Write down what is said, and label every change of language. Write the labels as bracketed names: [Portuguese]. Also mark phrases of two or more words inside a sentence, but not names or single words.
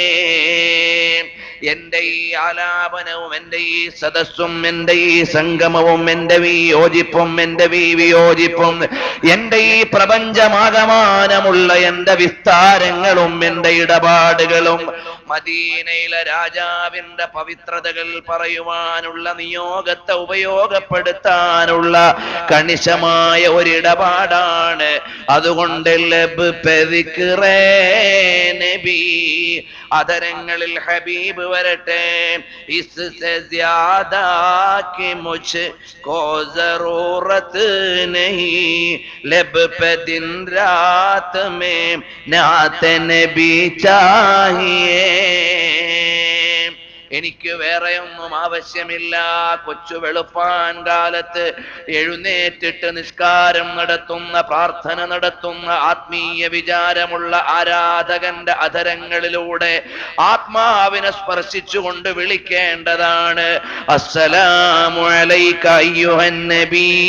[Malayalam] എന്റെ ഈ ആലാപനവും എന്റെ ഈ സദസ്സും എന്റെ ഈ സംഗമവും എന്റെ ഈ യോജിപ്പും എന്റെ ഈ വിയോജിപ്പും എന്റെ ഈ പ്രപഞ്ചമാകമാനമുള്ള എന്റെ വിസ്താരങ്ങളും എന്റെ ഇടപാടുകളും മദീനയിലെ രാജാവിന്റെ പവിത്രതകൾ പറയുവാനുള്ള നിയോഗത്തെ ഉപയോഗപ്പെടുത്താനുള്ള കണിശമായ ഒരിടപാടാണ്. അതുകൊണ്ട് നബി, അധരങ്ങളിൽ ഹബീബ് വരട്ടെ. [Urdu] اس سے زیادہ کی مجھ کو ضرورت نہیں، لب پہ دن رات میں نعت نبی چاہیے. [Malayalam] എനിക്ക് വേറെയൊന്നും ആവശ്യമില്ല. കൊച്ചു വെളുപ്പാൻ കാലത്ത് എഴുന്നേറ്റിട്ട് നിസ്കാരം നടത്തുന്ന, പ്രാർത്ഥന നടത്തുന്ന, ആത്മീയ വിചാരമുള്ള ആരാധകന്റെ അധരങ്ങളിലൂടെ ആത്മാവിനെ സ്പർശിച്ചുകൊണ്ട് വിളിക്കേണ്ടതാണ്, [Arabic] السلام عليك أيها النبي.